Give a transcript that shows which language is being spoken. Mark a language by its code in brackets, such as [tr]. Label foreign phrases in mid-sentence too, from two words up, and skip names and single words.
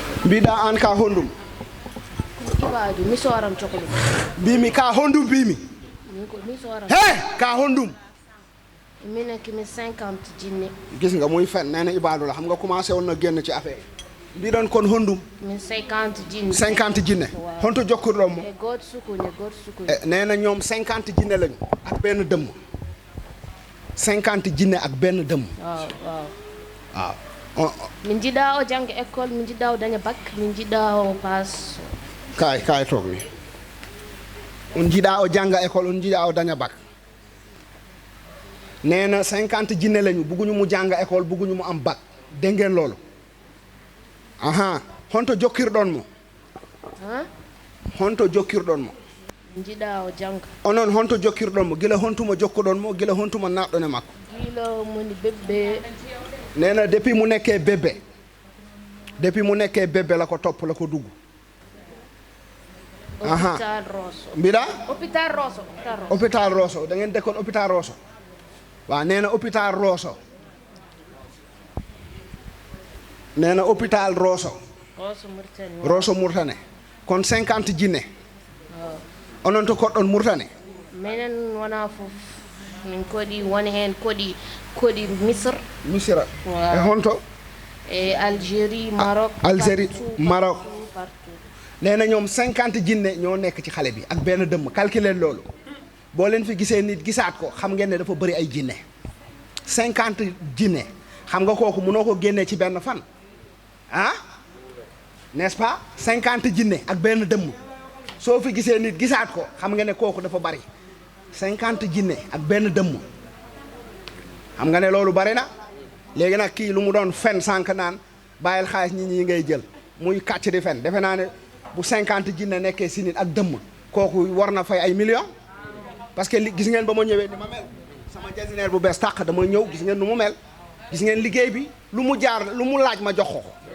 [ff] mbiɗa an ka honɗum kibaaju mi sooram cohlu mbimi ka honɗum mbimi mi sooram he ka honɗum minen kimi 50 jinne [wo] gis nga muy fen nee na Ibadou la xam nga commencé woon na génn ci affaire [ff] mbiɗon kon honɗum min 50 jinne 50 jinne honto jokkurɗon mo e gooto sukuñe [wo] nee na ñoom 50 jinne lañu ak benn dëmm 50 jinne ak benn dëmm waaw [ff] min jiɗa o jangga école min jiɗa o daña bac min jiɗa o passe [wo] kay toog ni [ff] on jiɗa o jangga école on jiɗa o daña bac [wo] nee na 50 jinne lañu bugguñu mu jànga école bugguñu mu am bac dégg ngeen loolu aha [ff] honto jokkirɗon mo honto jokkirɗon mo min jiɗa o jangga onon honto jokkirɗon mo gila hontumo jokkuɗon mo gila hontumo naɗɗon e makko gila moni bébé [wo] nee na depuis mu nekkee bébé la ko topp la ko dugg [ff] hôpital Rosso mbiɗa hôpital [wo] Rosso da ngeen dëkkoon hôpital Rosso waaw nee na hôpital Rosso nee na hôpital Rosso Mauritanie kon 50 jinne [ff] onon to koɗɗon [wo] Mauritanie [ff] minen wona fof min koɗi woni hen koɗi misra e honto e Algérie Maroc [wo] partout nee na ñoom 50 jinne ñoo nekk ci xale bi ak benn dëmm calculer loolu boo leen fi gisee nit gisaat ko xam ngeen ne dafa bëri ay jinne 50 jinne xam nga kooku mënoo ko génnee ci benn fan ah [fr] n'est-ce pas [wo] 50 jinne ak benn dëmm soo fi gisee nit gisaat ko xam nga ne kooku dafa bari 50 jinne ak benn dëmm xam nga ne loolu bari na léegi nag kii lu mu doon fen sànq naan bàyyil xaalis ñi ngay jël muy kàcc di fen defe naa ne bu 50 jinne nekkee si nit ak dëmm kooku war na fay ay millions [fr] parce que [wo] gis ngeen ba ma ñëwee ni ma mel sama jasineer bu bees tàq dama ñëw gis ngeen nu mu mel gis ngeen liggéey bi lu mu laaj ma jox ko